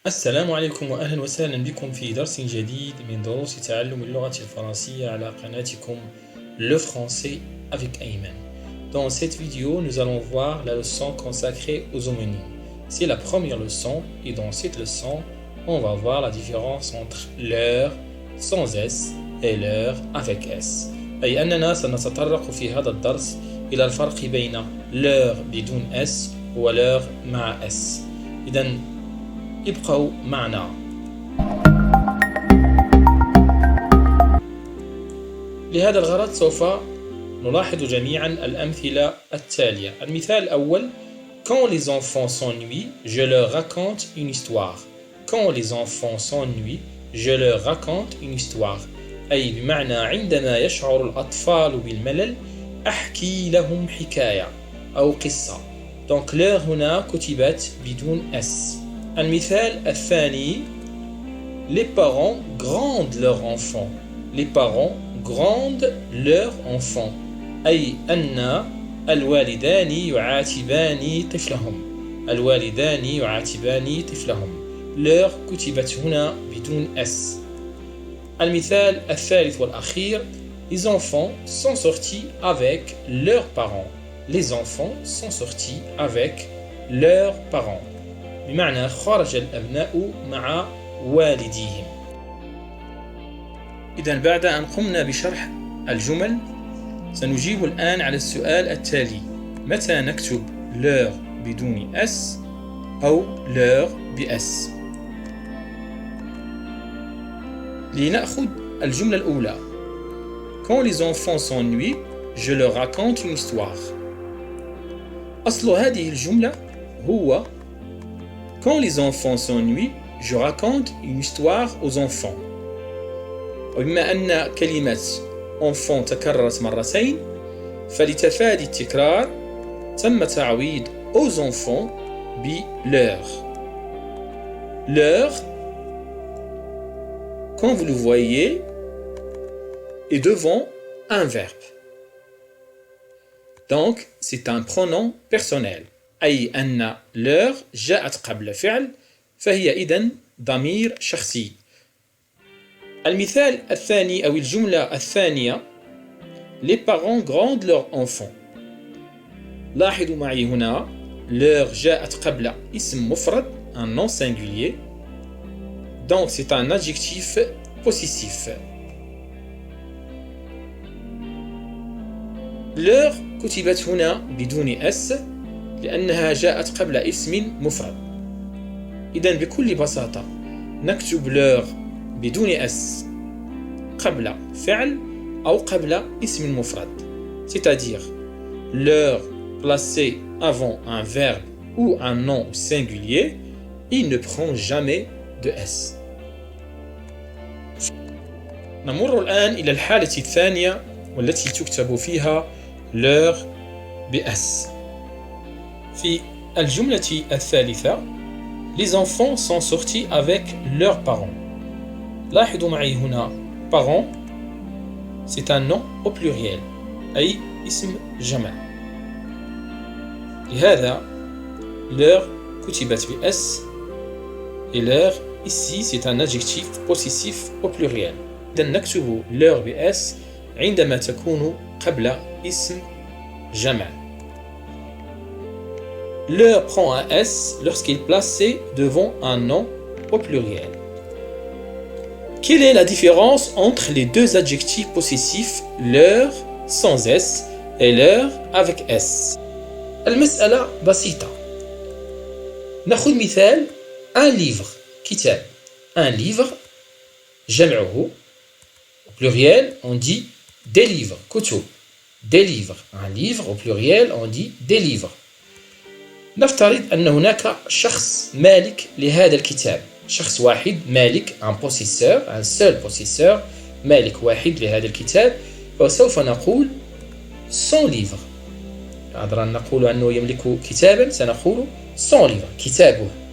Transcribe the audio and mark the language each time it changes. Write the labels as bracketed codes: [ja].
[ar] السلام عليكم وأهلا وسهلا بكم في درس جديد من دروس تعلم اللغة الفرنسية على قناتكم [fr] Le Français avec Ayman. Dans cette vidéo, nous allons voir la leçon consacrée aux homonymes. C'est la première leçon et dans cette leçon, on va voir la différence entre leur sans S et leur avec S. [ar] أي أننا سنتطرق في هذا الدرس إلى الفرق بين leur بدون S و leur مع S. إذن ابقوا معنا. لهذا الغرض سوف نلاحظ جميعا الأمثلة التالية. المثال الأول: [fr] Quand les enfants s'ennuient, je leur raconte une histoire. Quand les enfants s'ennuient, je leur raconte une histoire. [ar] أي بمعنى عندما يشعر الأطفال بالملل أحكي لهم حكاية أو قصة. Donc leur هنا كتبت بدون S. المثال الثاني: [fr] Les parents grondent leurs enfants. Les parents grondent leurs enfants. [ar] أي أن الوالدان يعاتبان طفلهم. الوالدان يعاتبان طفلهم. leur كتبت هنا بدون S. المثال الثالث والأخير: [fr] Les enfants sont sortis avec leurs parents. Les enfants sont sortis avec leurs parents. [ar] بمعنى خرج الأبناء مع والديهم. إذن بعد أن قمنا بشرح الجمل سنجيب الآن على السؤال التالي: متى نكتب leur بدون S أو leur بS؟ لنأخذ الجملة الأولى: [fr] Quand les enfants s'ennuient, je leur raconte une histoire. [ar] أصل هذه الجملة هو [fr] Quand les enfants s'ennuient, je raconte une histoire aux enfants. [ar] وبما أن كلمة enfant تكررت مرتين فلتفادي التكرار تم تعويض [fr] aux enfants [ar] ب leur. [fr] Leur, comme vous le voyez, est devant un verbe. Donc, c'est un pronom personnel. [ar] أي أن leur جاءت قبل فعل فهي إذن ضمير شخصي. المثال الثاني أو الجملة الثانية: [fr] Les parents grondent leurs enfants. [ar] لاحظوا معي هنا leur جاءت قبل اسم مفرد [fr] un nom singulier. Donc c'est un adjectif possessif. [ar] leur كتبت هنا بدون S لأنها جاءت قبل اسم مفرد. إذن بكل بساطة نكتب leur بدون S قبل فعل أو قبل اسم مفرد. [fr] C'est-à-dire leur placé avant un verbe ou un nom singulier, il ne prend jamais de S. [ar] نمر الآن إلى الحالة الثانية والتي تكتب فيها leur بS. في الجملة الثالثة: [fr] Les enfants sont sortis avec leurs parents. [ar] لاحظوا معي هنا [fr] parents c'est un nom au pluriel [ar] أي اسم جمع. لهذا [fr] leur [ar] كتبت ب [fr] S et leur ici c'est un adjectif possessif au pluriel. [ar] إذن نكتب leur ب S عندما تكون قبل اسم جمع. [fr] Leur prend un S lorsqu'il est placé devant un nom au pluriel. Quelle est la différence entre les deux adjectifs possessifs leur sans S et leur avec S؟ [ar] المسألة بسيطة. نأخذ مثال un livre كتاب. [fr] Un livre [ar] جمعه [fr] au pluriel on dit des livres كتب. Des livres. Un livre au pluriel on dit des livres. [ar] نفترض أن هناك شخص مالك لهذا الكتاب. شخص واحد مالك [fr] un possesseur un seul possesseur [ar] مالك واحد لهذا الكتاب وسوف نقول [fr] son livre. [ar] عذرا نقول أنه يملك كتابا سنقول [fr] son livre [ar] كتابه.